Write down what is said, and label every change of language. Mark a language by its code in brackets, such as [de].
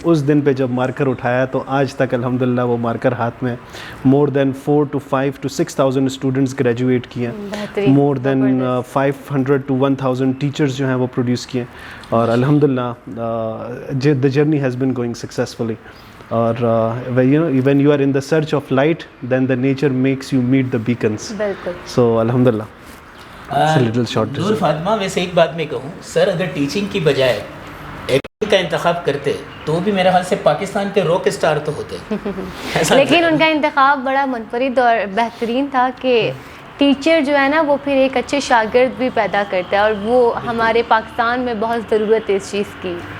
[ur] اس دن پہ جب مارکر اٹھایا تو آج تک الحمدللہ وہ مارکر ہاتھ میں. [en] more than [ur] 4 to 5 to 6,000 اسٹوڈنٹس گریجویٹ کیے, مور دین 500 to 1,000 ٹیچرز جو ہیں وہ پروڈیوس کیے, اور الحمدللہ [en] the journey has been going successfully. [ur] اور [en] when you are in the search of light, then the nature makes you meet the beacons. [ur] بالکل. [en] So alhamdulillah. [ur] نور فاطمہ, ویسے ایک بات میں کہوں سر, اگر ٹیچنگ کی بجائے ایکٹنگ کا انتخاب کرتے تو بھی میرے خیال سے پاکستان کے راک اسٹار تو ہوتے. لیکن ان کا انتخاب بڑا منفرد اور بہترین تھا کہ ٹیچر جو ہے نا وہ پھر ایک اچھے شاگرد بھی پیدا کرتا ہے, اور وہ ہمارے پاکستان میں بہت ضرورت ہے اس چیز کی.